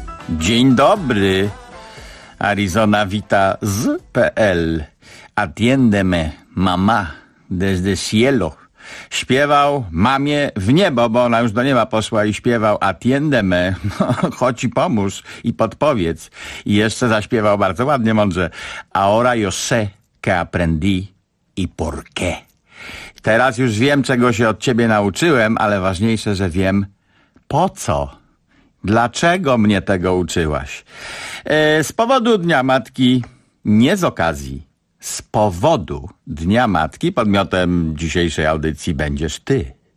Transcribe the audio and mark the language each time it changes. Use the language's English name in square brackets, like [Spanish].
[Polish] Dzień dobry. Arizona vita z.pl. [Spanish] Atiendeme, mama, desde cielo. [Polish] Śpiewał mamie w niebo, bo ona już do nieba poszła i śpiewał [Spanish] atiendeme, [Polish] chodź i pomóż i podpowiedz. I jeszcze zaśpiewał bardzo ładnie, mądrze. [Spanish] Ahora yo sé que aprendí y por qué. [Polish] Teraz już wiem, czego się od ciebie nauczyłem, ale ważniejsze, że wiem po co. Dlaczego mnie tego uczyłaś? Z powodu Dnia Matki, nie z okazji. Z powodu Dnia Matki podmiotem dzisiejszej audycji będziesz ty.